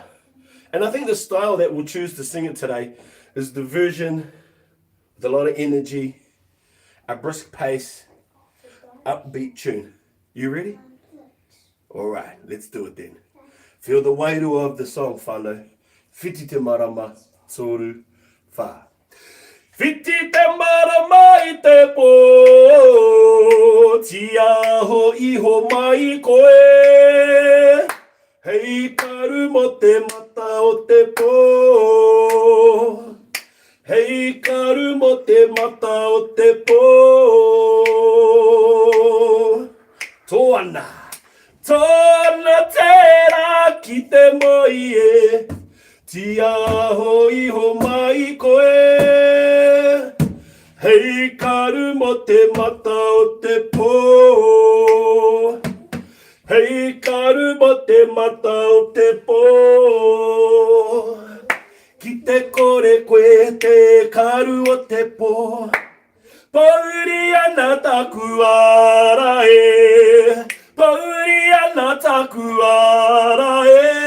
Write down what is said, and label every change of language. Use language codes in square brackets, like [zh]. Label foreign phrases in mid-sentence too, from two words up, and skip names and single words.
[en] And I think the style that we'll choose to sing it today is the version with a lot of energy, a brisk pace, upbeat tune. You ready? All right, let's do it then. Feel the wairua of the song, whānau. [mi] Whiti te marama, tōru, whā. Whiti te marama i te pō, tia ho iho mai koe. Hei karu mo te mata o te pō. Hei karu mo te mata o te pō. Tōna, tōna te きてもいいえ Tia hoi ho mai koe Hei karu mo te mata o te pō Hei karu mo te mata o te pō Ki te kore koe te karu o te pō Pauri ana taku ara e Pauri ana taku ara e